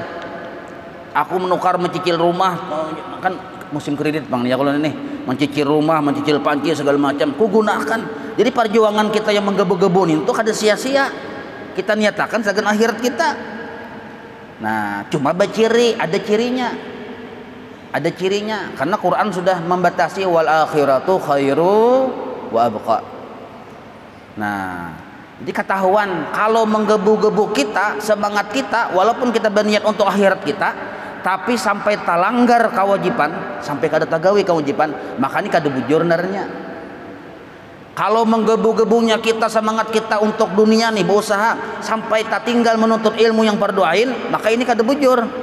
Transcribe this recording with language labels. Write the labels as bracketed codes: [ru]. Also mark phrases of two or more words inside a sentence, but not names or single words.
[id] Aku menukar mencicil rumah, kan musim kredit bang ya kalau ini mencicil rumah, mencicil panci segala macam, kugunakan. Jadi perjuangan kita yang menggebu-gebu itu kada sia-sia. Kita niatakan sagan akhirat kita. Nah, cuma baciri, ada cirinya. Ada cirinya karena Quran sudah membatasi [ar] والآخرة خير وأبقى. [id] Nah, jadi ketahuan kalau menggebu-gebu kita, semangat kita walaupun kita berniat untuk akhirat kita, tapi sampai talanggar kewajiban, sampai kada tagawi kewajiban, makanya kada bujur narnya. Kalau menggebu-gebunya kita, semangat kita untuk dunia nih berusaha sampai tak tinggal menuntut ilmu yang farduain, maka ini kada bujur.